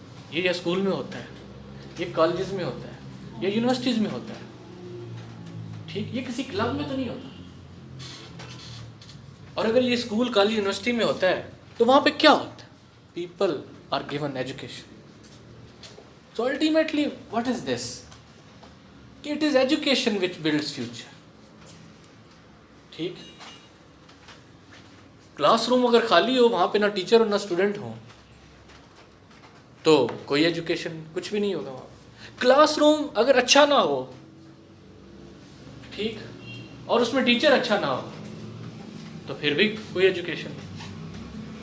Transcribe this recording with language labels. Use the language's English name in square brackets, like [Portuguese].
[Urdu] یہ یا اسکول میں ہوتا ہے، یہ کالجز میں ہوتا ہے، یا یونیورسٹیز میں ہوتا ہے، ٹھیک، یہ کسی کلب میں تو نہیں ہوتا. اور اگر یہ اسکول کالج یونیورسٹی میں ہوتا ہے تو وہاں پہ کیا ہوتا ہے؟ [English] People are given education. So ultimately what is this? کہ it is education which builds future. [Urdu] ٹھیک، کلاس روم اگر خالی ہو، وہاں پہ نہ ٹیچر اور نہ اسٹوڈنٹ ہوں، تو کوئی ایجوکیشن کچھ بھی نہیں ہوگا وہاں. کلاس روم اگر اچھا نہ ہو، ٹھیک، اور اس میں ٹیچر اچھا نہ ہو، تو پھر بھی کوئی ایجوکیشن نہیں.